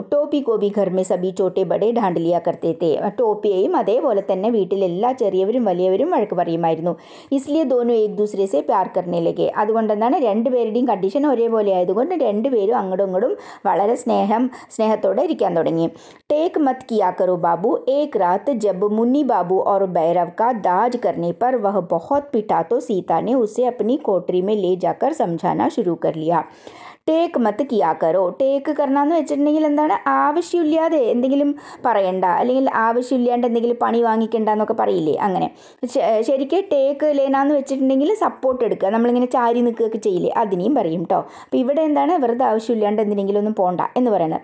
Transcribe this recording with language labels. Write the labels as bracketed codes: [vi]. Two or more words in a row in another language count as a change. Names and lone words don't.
[hi] टोपी को भी घर में सभी छोटे बड़े डांट लिया करते थे. [ml] ടോപ്പിയെയും അതേപോലെ തന്നെ വീട്ടിലെല്ലാ ചെറിയവരും വലിയവരും വഴക്ക് പറയുമായിരുന്നു. [hi] इसलिए दोनों एक दूसरे से प्यार करने लगे. [ml] അതുകൊണ്ടെന്താണ് രണ്ടുപേരുടെയും കണ്ടീഷൻ ഒരേപോലെ ആയതുകൊണ്ട് രണ്ടുപേരും അങ്ങോട്ടും ഇങ്ങോട്ടും വളരെ സ്നേഹത്തോടെ ഇരിക്കാൻ തുടങ്ങി. [hi] टेक मत किया करो बाबू. एक रात जब मुन्नी बाबू और भैरव का दाज करने पर वह बहुत पिटा तो सीता ने उसे अपनी कोठरी में ले जाकर समझाना शुरू कर लिया. टेक मत किया करो. [ml] ടേക്ക് കറണമെന്ന് വെച്ചിട്ടുണ്ടെങ്കിൽ എന്താണ്, ആവശ്യമില്ലാതെ എന്തെങ്കിലും പറയണ്ട, അല്ലെങ്കിൽ ആവശ്യമില്ലാണ്ട് എന്തെങ്കിലും പണി വാങ്ങിക്കണ്ട എന്നൊക്കെ പറയില്ലേ, അങ്ങനെ. ശരിക്കും ടേക്ക് ലേനാന്ന് വെച്ചിട്ടുണ്ടെങ്കിൽ സപ്പോർട്ട് എടുക്കുക, നമ്മളിങ്ങനെ ചാരി നിൽക്കുകയൊക്കെ ചെയ്യില്ലേ, അതിനെയും പറയും കേട്ടോ. അപ്പോൾ ഇവിടെ എന്താണ്, വെറുതെ ആവശ്യമില്ലാണ്ട് എന്തിനെങ്കിലും ഒന്നും പോണ്ട എന്ന് പറയുന്നത്.